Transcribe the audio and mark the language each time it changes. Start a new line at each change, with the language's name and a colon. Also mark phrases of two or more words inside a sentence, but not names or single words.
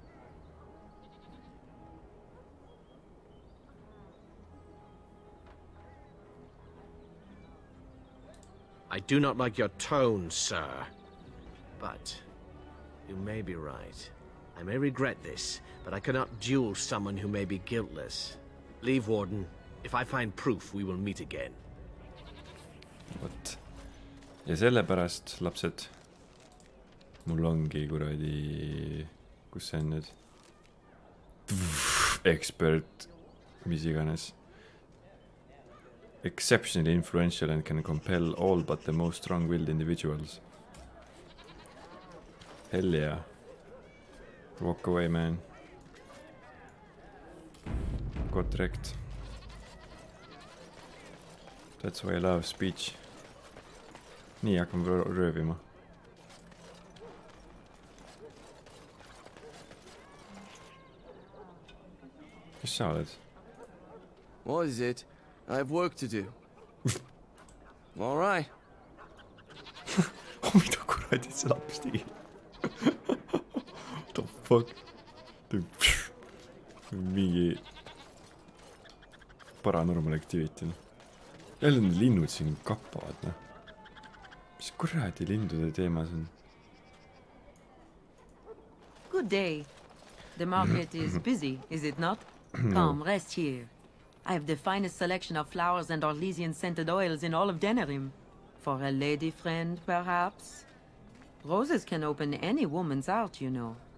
English: I do not like your tone, sir. But you may be right. I may regret this, but I cannot duel someone who may be guiltless. Leave, Warden. If I find proof, we will meet again.
Estonian: Vot. Ja sellepärast, lapsed, mul ongi kuradi... Kus see on nüüd? Expert, mis iganes.
English: Exceptionally influential and can compel all but the most strong-willed individuals. Hell yeah. Walk away, man. Got wrecked. That's why I love speech.
Estonian: Nii, hakkame röövima. Kes sa oled?
English: What is it? I have work to do. All right.
Estonian: Oh, mida kuradi see laps tegi?
English: What the fuck?
Estonian: Mingi
English: paranormal activity.
Estonian: Jälle need linnud siin kappavad, noh. Mis kuradi lindude teemas on?
English: Good day. The market is busy, is it not? Come, rest here. I have the finest selection of flowers and Orlesian-scented oils in all of Denerim. For a lady friend, perhaps? Roses can open any woman's heart, you know.